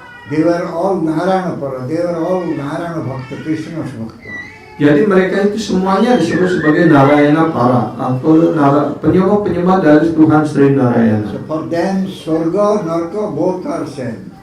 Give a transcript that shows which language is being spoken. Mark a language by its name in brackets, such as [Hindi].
[English] They were all Narayana Para. They were all Narayana Bhakta, Krishna's Bhakta. [Indonesian] Jadi mereka itu semuanya disebut sebagai Narayana para atau penyembah-penyembah dari Tuhan Sri Narayana. [English] So for them, Swarga, Naraka, both are same.